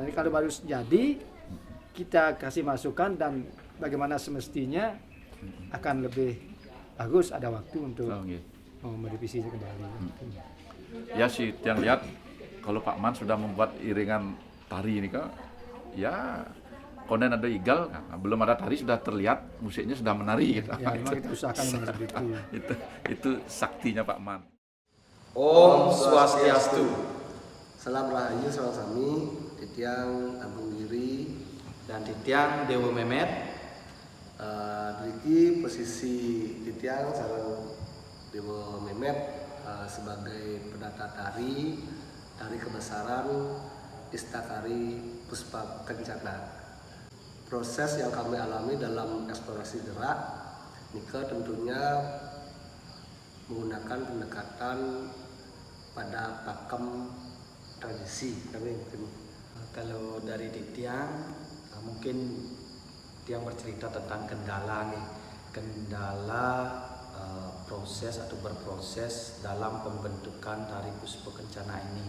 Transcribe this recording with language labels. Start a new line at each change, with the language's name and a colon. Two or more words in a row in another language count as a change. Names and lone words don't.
Indonesian: Jadi kalau baru jadi kita kasih masukan dan bagaimana semestinya akan lebih bagus ada waktu untuk merevisi kembali. Ya sih yang lihat kalau Pak Man sudah membuat iringan tari ini kan ya konen ada igal belum ada tari sudah terlihat musiknya sudah menari gitu. Ya memang kita usahakan seperti itu saktinya Pak Man.
Sanskrit: Om Swastiastu.
Indonesian: Salam Rahayu Salam
Balinese: Sami Titiang
Indonesian: Agung Giri dan Titiang Dewa Memet. Diki posisi
Balinese: Titiang sareng
Indonesian: Dewa Memet sebagai pendata tari kebesaran Istakari Puspa Kencana. Proses yang kami alami dalam eksplorasi gerak Nika tentunya menggunakan pendekatan pada pakem tradisi kami. Kalau dari Titiang mungkin yang bercerita tentang kendala proses atau berproses dalam pembentukan tari Puspa Kencana ini.